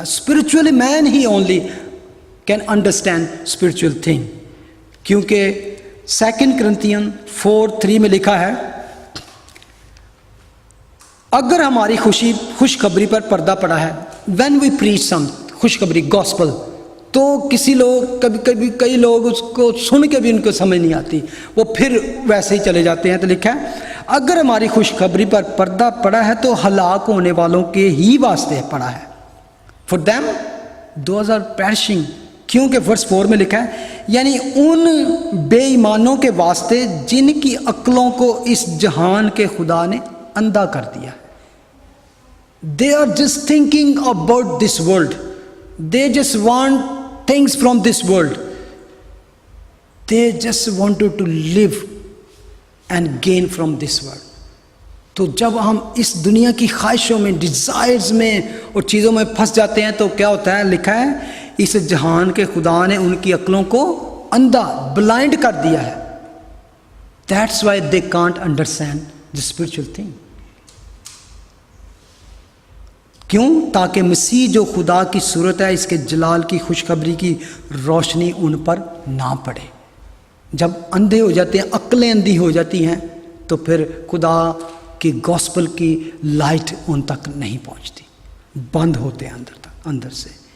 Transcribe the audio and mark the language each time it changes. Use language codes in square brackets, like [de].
[en] spiritual man ہی only can understand spiritual thing, [ur] کیونکہ 2 کرنتھین 4:3 میں لکھا ہے، اگر ہماری خوشخبری پر پردہ پڑا ہے، [en] when we preach some [ur] خوشخبری گاسپل، تو کئی لوگ اس کو سن کے بھی ان کو سمجھ نہیں آتی، وہ پھر ویسے ہی چلے جاتے ہیں. تو لکھا ہے اگر ہماری خوشخبری پر پردہ پڑا ہے تو ہلاک ہونے والوں کے ہی واسطے پڑا ہے. [en] for them those are perishing، [ur] کیونکہ ورس 4 میں لکھا ہے یعنی ان بے ایمانوں کے واسطے جن کی عقلوں کو اس جہان کے خدا نے اندھا کر دیا. [en] They are just thinking about this world. They just want things from this world. They just wanted to live and gain from this world. [ur] تو جب ہم اس دنیا کی خواہشوں میں، ڈیزائرز میں اور چیزوں میں پھنس جاتے ہیں تو کیا ہوتا ہے؟ لکھا ہے اس جہان کے خدا نے ان کی عقلوں کو اندھا، بلائنڈ کر دیا ہے. [en] That's why they can't understand the spiritual thing. [ur] کیوں؟ تاکہ مسیح جو خدا کی صورت ہے، اس کے جلال کی خوشخبری کی روشنی ان پر نہ پڑے. جب اندھے ہو جاتے ہیں، عقلیں اندھی ہو جاتی ہیں، تو پھر خدا کی گاسپل کی لائٹ ان تک نہیں پہنچتی، بند ہوتے ہیں اندر سے.